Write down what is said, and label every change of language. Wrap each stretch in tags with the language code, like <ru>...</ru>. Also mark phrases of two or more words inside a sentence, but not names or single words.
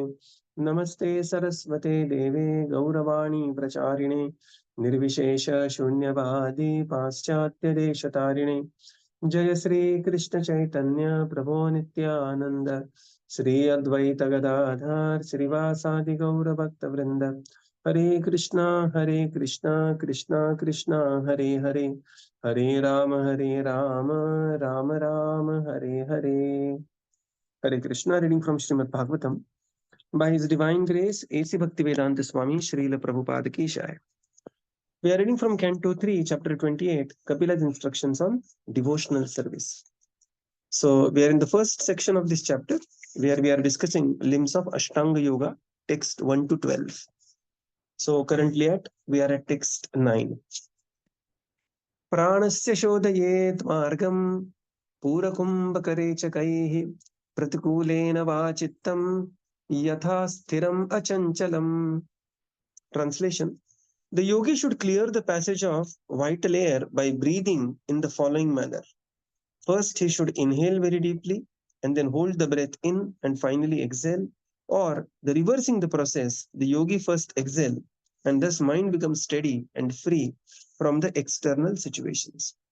<sa>नमस्ते सरस्वते देवे गौरवाणी प्रचारिणे निर्विशेष शून्यवादी पाश्चात्यदेशतारिणे। जय श्री कृष्ण चैतन्य प्रभो नित्यानंद श्री अद्वैत गदाधर श्रीवासादि गौर भक्त वृंद। हरे कृष्णा कृष्णा कृष्णा हरे हरे, हरे राम राम राम हरे हरे।</sa> <en>Hare Krishna, reading from Śrīmad-Bhāgavatam. By His Divine Grace, A.C. Bhaktivedanta Swami Srila Prabhupada</en> <hi>की जय.</hi> <en>We are reading from Canto 3, Chapter 28, Kapila's instructions on devotional service. So, we are in the first section of this chapter, where we are discussing limbs of Ashtanga Yoga, text 1 to 12. So, currently we are at text 9.</en> <sa>प्राणस्य शोधयेत् मार्गं पूरकुम्भकरेचकैः प्रतिकूलेन वा चित्तं यथा स्थिरम् अचञ्चलम्.</sa> <en>Translation: the yogi should clear the passage of vital air by breathing in the following manner. First, he should inhale very deeply and then hold the breath in and finally exhale, or the reversing the process, the yogi first exhale and thus mind becomes steady and free from the external situations.</en>